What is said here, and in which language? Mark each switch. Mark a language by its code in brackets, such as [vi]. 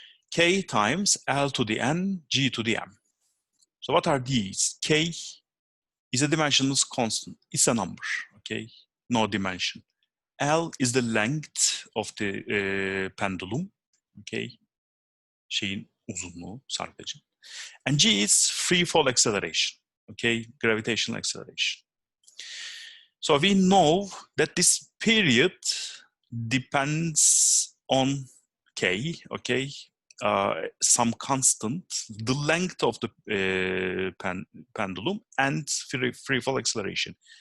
[en] K times L to the N, G to the M. So what are these? K is a dimensionless constant. It's a number, okay? No dimension. L is the length of the pendulum, okay? [tr] Şeyin uzunluğu, sarkacın. [en] And G is free fall acceleration, okay? Gravitational acceleration. So we know that this period depends on K, okay? Some constant, the length of the pendulum, and free fall acceleration.